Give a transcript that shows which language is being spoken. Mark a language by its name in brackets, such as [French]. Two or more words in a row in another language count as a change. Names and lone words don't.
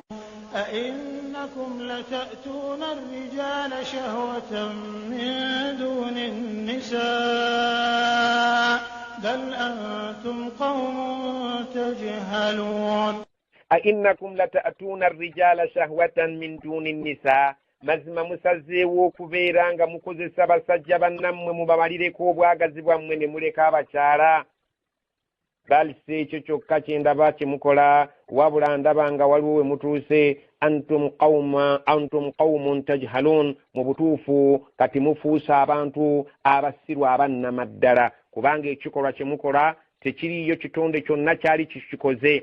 [Arabic] أئنكم لتأتون الرجال شهوة من دون النساء بل أنتم قوم تجهلون. أئنكم لتأتون الرجال شهوة من دون النساء, [Ganda] mazima musazzeewo okubeera nga mukozesa basajja bannammwe mubamalireko obwagazi bwammwe ne muleka abakyala. Bali si ekyo kyokka kye ndaba kyemukola, wabula ndaba nga waliwo we mutuuse, [Arabic] أنتم قوم تجهلون, [Ganda] mu butuufu kati mufuusa abantu abasiru abannamaddala, kubanga ekikolwa kyemukola tekiriyo kitonde kyonna kyali kikikoze.